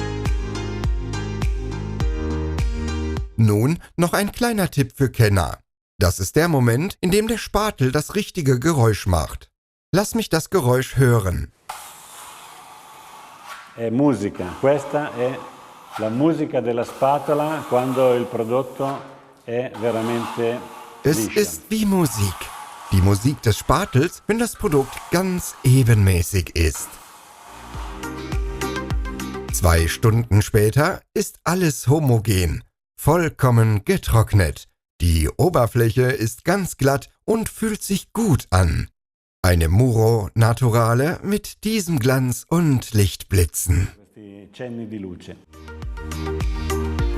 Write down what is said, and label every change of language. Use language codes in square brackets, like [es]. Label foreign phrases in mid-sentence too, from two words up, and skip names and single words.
[de] Nun noch ein kleiner Tipp für Kenner. Das ist der Moment, in dem der Spatel das richtige Geräusch macht. Lass mich das Geräusch hören. [it] È musica. Questa è la musica della spatola quando il prodotto è veramente [de] Es [it] liscio. [de] ist wie Musik. Die Musik des Spatels, wenn das Produkt ganz ebenmäßig ist. 2 Stunden später ist alles homogen, vollkommen getrocknet. Die Oberfläche ist ganz glatt und fühlt sich gut an. Eine Muro Naturale mit diesem Glanz und Lichtblitzen. [it] Questi cenni di luce.